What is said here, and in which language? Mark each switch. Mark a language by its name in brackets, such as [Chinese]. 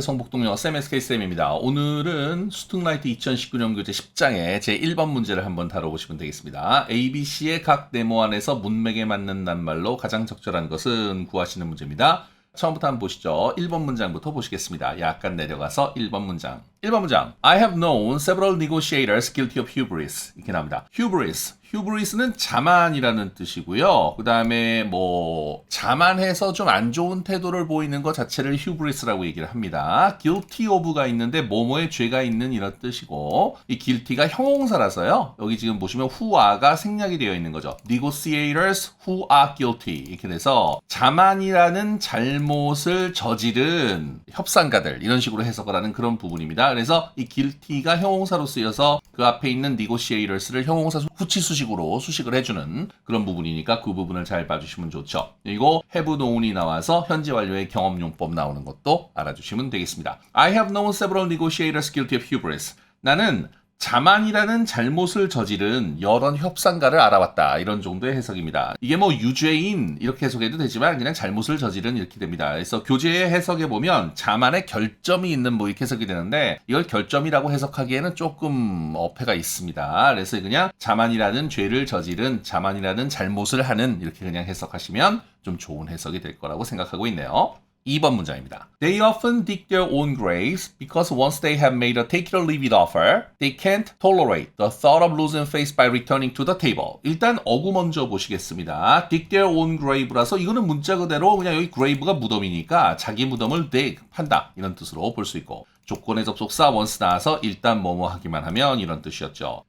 [Korean] 성북동영어 쌤 SK쌤입니다. 오늘은 스툭라이트 2019년 교재 10장의 제1번 문제를 한번 다뤄보시면 되겠습니다. ABC의 각 네모 안에서 문맥에 맞는 낱말로 가장 적절한 것은 구하시는 문제입니다. 처음부터 한번 보시죠. 1번 문장부터 보시겠습니다. 약간 내려가서 1번 문장. 1번 문장. [English] I have known several negotiators guilty of hubris. [Korean] 이렇게 나옵니다. hubris. hubris는 자만이라는 뜻이고요. 그 다음에 자만해서 좀 안 좋은 태도를 보이는 것 자체를 hubris라고 얘기를 합니다. guilty of가 있는데 뭐뭐에 죄가 있는 이런 뜻이고, 이 guilty가 형용사라서요. 여기 지금 보시면 who are가 생략이 되어 있는 거죠. [English] negotiators who are guilty. [Korean] 이렇게 돼서 자만이라는 잘못을 저지른 협상가들, 이런 식으로 해석을 하는 그런 부분입니다. 그래서 이 guilty가 형용사로 쓰여서 그 앞에 있는 negotiators를 형용사 후치수식으로 수식을 해주는 그런 부분이니까 그 부분을 잘 봐주시면 좋죠. 그리고 have known이 나와서 현재 완료의 경험용법 나오는 것도 알아주시면 되겠습니다. [English] I have known several negotiators guilty of hubris. [Korean] 나는 자만이라는 잘못을 저지른 여러 협상가를 알아봤다. 이런 정도의 해석입니다. 이게 유죄인 이렇게 해석해도 되지만 그냥 잘못을 저지른 이렇게 됩니다. 그래서 교재의 해석에 보면 자만의 결점이 있는 이렇게 해석이 되는데 이걸 결점이라고 해석하기에는 조금 어폐가 있습니다. 그래서 그냥 자만이라는 죄를 저지른 자만이라는 잘못을 하는 이렇게 그냥 해석하시면 좀 좋은 해석이 될 거라고 생각하고 있네요. 2번 문장입니다. [English] They often dig their own graves because once they have made a take it or leave it offer, they can't tolerate the thought of losing face by returning to the table. [Korean] 일단 어구 먼저 보시겠습니다. [English] dig their own grave [Korean] 라서 이거는 문자 그대로 그냥 여기 grave가 무덤이니까 자기 무덤을 dig, 판다 이런 뜻으로 볼 수 있고, 조건의 접속사 once 나와서 일단 뭐뭐 하기만 하면 이런 뜻이었죠.